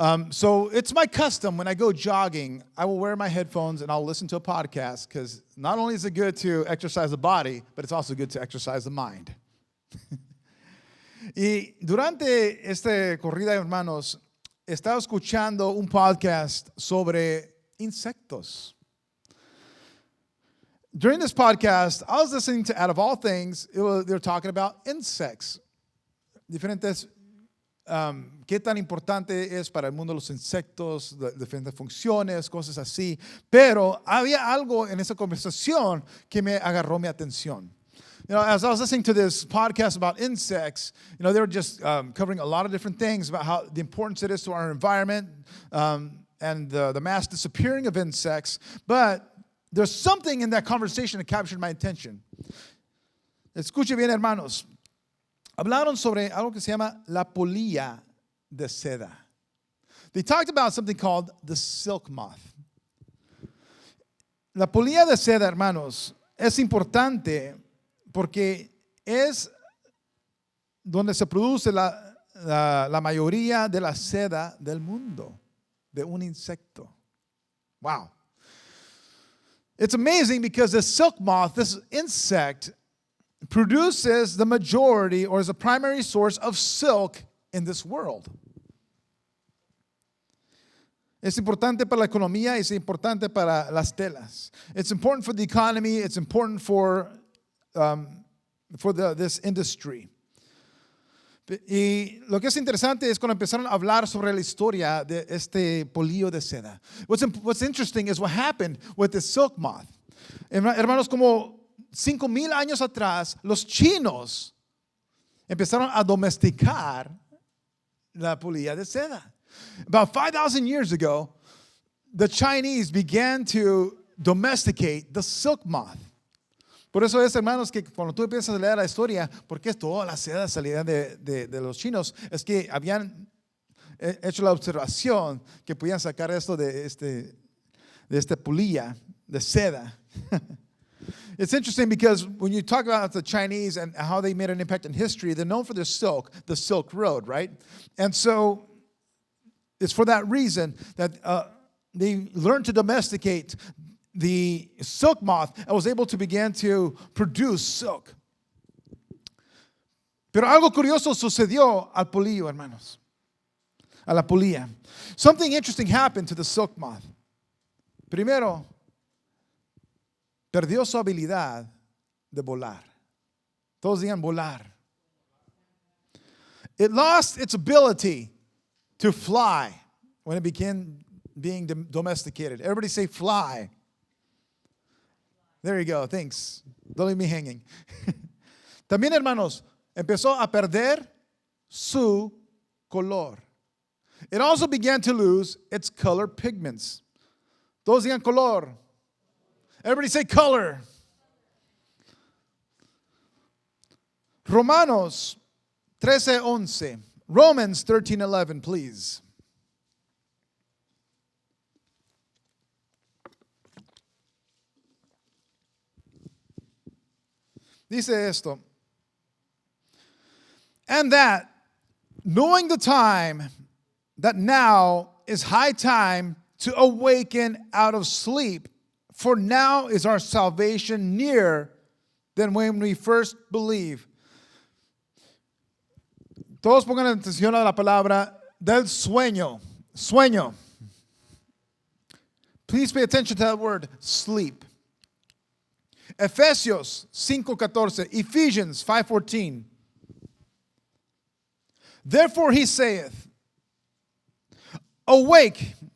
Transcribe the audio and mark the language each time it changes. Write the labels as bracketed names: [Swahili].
[English] So it's my custom when I go jogging, I will wear my headphones and I'll listen to a podcast because not only is it good to exercise the body, but it's also good to exercise the mind. [Spanish] Y durante esta corrida, hermanos, estaba escuchando un podcast sobre insectos. [English] During this podcast, I was listening to, out of all things, they were talking about insects. [Spanish] Diferentes, qué tan importante es para el mundo los insectos, diferentes funciones, cosas así. Pero había algo en esa conversación que me agarró mi atención. [English] You know, as I was listening to this podcast about insects, you know, they were just covering a lot of different things about how the importance it is to our environment and the mass disappearing of insects. But there's something in that conversation that captured my attention. [Spanish] Escuche bien, hermanos. Hablaron sobre algo que se llama la polilla de seda. [English] They talked about something called the silk moth. [Spanish] La polilla de seda, hermanos, es importante porque es donde se produce la mayoría de la seda del mundo, de un insecto. Wow. [English] It's amazing because the silk moth, this insect, produces the majority or is a primary source of silk in this world. [Spanish] Es importante para la economía, es importante para las telas. [English] It's important for the economy, it's important for this industry. [Spanish] Y lo que es interesante es cuando empezaron a hablar sobre la historia de este polillo de seda. [English] What's interesting is what happened with the silk moth. [Spanish] Hermanos, como 5,000 años atrás, los chinos empezaron a domesticar la polilla de seda. [English] About 5,000 years ago, the Chinese began to domesticate the silk moth. [Spanish] Por eso es, hermanos, que cuando tú empiezas a leer la historia, porque toda la seda salida de los chinos, es que habían hecho la observación que podían sacar esto de esta polilla de seda. [English] It's interesting because when you talk about the Chinese and how they made an impact in history, they're known for their silk, the Silk Road, right? And so it's for that reason that they learned to domesticate the silk moth and was able to begin to produce silk. [Spanish] Pero algo curioso sucedió al polillo, hermanos. A la polilla. [English] Something interesting happened to the silk moth. [Spanish] Primero, perdió su habilidad de volar. Todos digan volar. [English] It lost its ability to fly when it began being domesticated. Everybody say fly. There you go, thanks. Don't leave me hanging. [Spanish] También, hermanos, empezó a perder su color. [English] It also began to lose its color pigments. [Spanish] Todos digan color. [English] Everybody say color. Romanos 13:11. Romans 13:11, please. [Spanish] Dice esto. [English] And that, knowing the time, that now is high time to awaken out of sleep, for now is our salvation nearer than when we first believed. [Spanish] Todos pongan atención a la palabra del sueño. Sueño. [English] Please pay attention to that word, sleep. Efesios 5:14, Ephesians 5:14. Therefore he saith, awake.